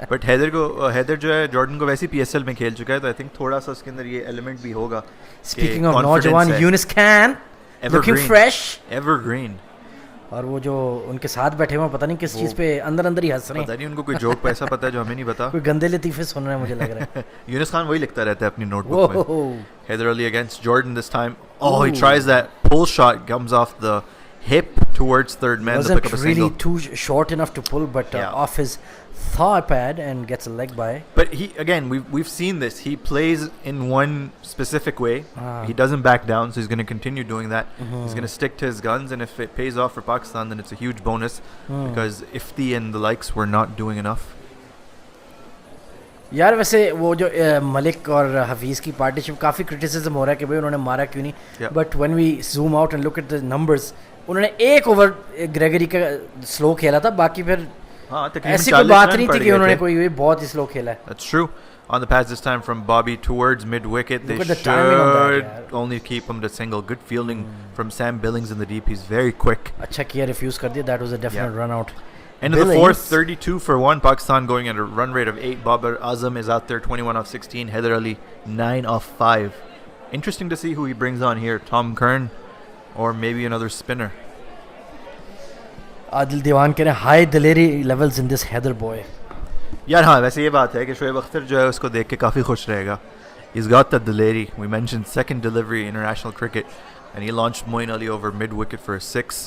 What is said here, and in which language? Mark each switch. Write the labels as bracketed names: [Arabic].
[Hindi] But Haider जो है Jordan को वैसे ही पीएसएल में खेल चुका है, तो [English] I think [Hindi] थोड़ा सा उसके अंदर ये एलिमेंट भी होगा. [English] speaking of [Hindi] नौजवान, Younis Khan [English] Looking fresh. [Hindi] Evergreen. और वो जो उनके साथ बैठे हुए हैं, पता नहीं किस चीज पे अंदर अंदर ही हंस रहे हैं. पता नहीं उनको कोई जोक पैसा पता है जो हमें नहीं पता. कोई गंदे लतीफे सुन रहे हैं मुझे लग रहा है. यूनिस खान वही लिखता रहता है अपनी नोटबुक में. [English] Heather Ali against Jordan this time. Oh, he tries that pull shot, comes off the hip towards third man to pick up a really single. too short enough to pull, but off his thigh pad and gets a leg by. But he again, we've seen this. He plays in one specific way. He doesn't back down, so he's going to continue doing that. He's going to stick to his guns, and if it pays off for Pakistan, then it's a huge bonus because Ifti and the likes were not doing enough. [Hindi] यार वैसे वो जो मलिक और हफीज़ की partnership काफ़ी criticism हो रहा है कि भाई उन्होंने मारा क्यों नहीं. [English] but when we zoom out and look at the numbers, [Hindi] उन्होंने एक ओवर ग्रेगरी का स्लो खेला था, बाकी फिर ऐसी कोई बात नहीं थी कि उन्होंने कोई बहुत ही स्लो खेला है. [English] That's true. On the pads this time from Bobby towards mid wicket. They should only keep him to single. Good fielding from Sam Billings in the deep. He's very quick. [Hindi] अच्छा किया refuse कर दिया. [English] That was a definite run out. End of the fourth, 32 for 1. Pakistan going at a run rate of 8. Babar Azam is out there, 21 off 16. Heather Ali, 9 off 5. Interesting to see who he brings on here. Tom Curran or maybe another spinner. Adil Diwan [Hindi] कह रहे हैं [English] High दिलेरी levels in this Haider boy. [Hindi] यार हाँ, वैसे ये बात है कि शोएब अख्तर जो है उसको देख के काफ़ी खुश रहेगा. [English] He's got the dileri. We mentioned second delivery in international cricket, and he launched Moeen Ali over mid wicket for a 6.